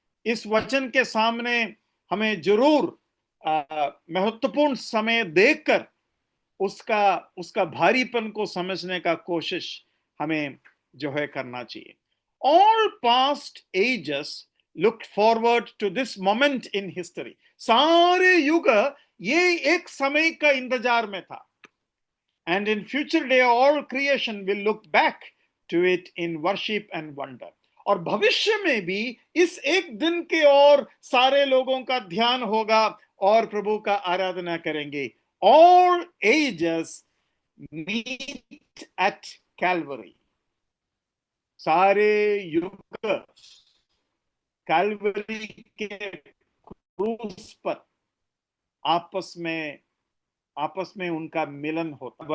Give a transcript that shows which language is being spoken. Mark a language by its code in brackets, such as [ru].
[hi] इस वचन के सामने हमें जरूर महत्वपूर्ण समय देखकर उसका भारीपन को समझने का कोशिश हमें जो है करना चाहिए। [en] All past ages looked forward to this moment in history। [hi] सारे युग ये एक समय का इंतजार में था। [en] And in future day all creation will look back to it in worship and wonder। [hi] और भविष्य में भी इस एक दिन के और सारे लोगों का ध्यान होगा और प्रभु का आराधना करेंगे। [en] All ages meet at Calvary। [hi] सारे युग कैलवरी के क्रूस पर आपस में उनका मिलन होता।